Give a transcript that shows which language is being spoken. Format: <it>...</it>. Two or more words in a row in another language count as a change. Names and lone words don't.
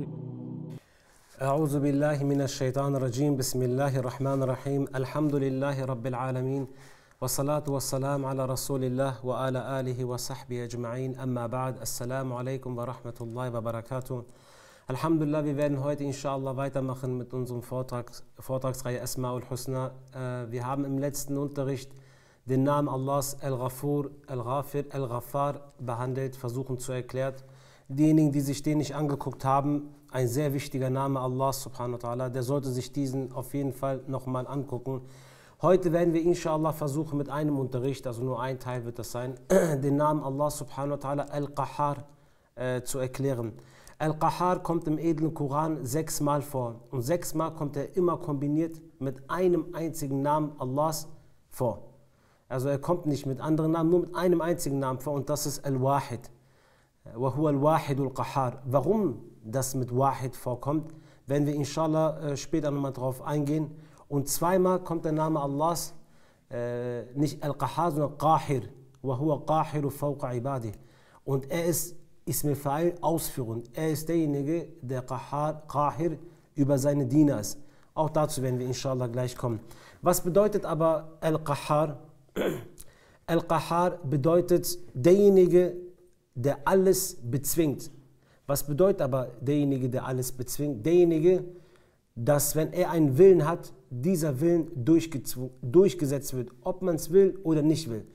<ar>أعوذ بالله من الشيطان الرجيم. بسم الله الرحمن الرحيم. الحمد لله رب العالمين والصلاة والسلام على رسول الله وعلى آله وصحبه أجمعين. أما بعد. السلام عليكم ورحمة الله وبركاته. Alhamdulillah,</ar> <de>wir werden heute inshallah weitermachen mit unserem Vortragsreihe</de> <ar>الأسماء الحسنى.</ar> <de>Wir haben im letzten Unterricht den Namen Allahs Al-Ghafur, Al-Ghafir, Al-Ghaffar behandelt, versuchen zu erklären. Diejenigen, die sich den nicht angeguckt haben, ein sehr wichtiger Name Allahs</de> <ar>سبحانه وتعالى,</ar> <de>der sollte sich diesen auf jeden Fall nochmal angucken. Heute werden wir inshallah versuchen mit einem Unterricht, also nur ein Teil wird das sein, den Namen Allah</de> <ar>سبحانه وتعالى</ar> <de>Al-Qahhar zu erklären. Al-Qahhar kommt im edlen Koran 6-mal vor und 6-mal kommt er immer kombiniert mit einem einzigen Namen Allahs vor. Also er kommt nicht mit anderen Namen, nur mit einem einzigen Namen vor und das ist Al-Wahid.</de> <ar>وَهُوَ الْوَاحِدُ الْقَحَّارِ.</ar> <de>Warum das mit Wahid vorkommt, werden wir inshallah später nochmal drauf eingehen. Und 2-mal kommt der Name Allahs, nicht Al-Qahhar, sondern Qahir.</de> <ar>وَهُوَ قَاهِرُ فَوْقَ عِبَادِهِ.</ar> <de>Und er ist</de> <ar>اسم الفاعل</ar> <de>ausführend. Er ist derjenige, der Qahir über seine Diener ist. Auch dazu werden wir inshallah gleich kommen. Was bedeutet aber Al-Qahhar? Al-Qahhar bedeutet derjenige, der alles bezwingt. Was bedeutet aber derjenige, der alles bezwingt? Derjenige, dass wenn er einen Willen hat, dieser Willen durchgesetzt wird, ob man es will oder nicht will.</de>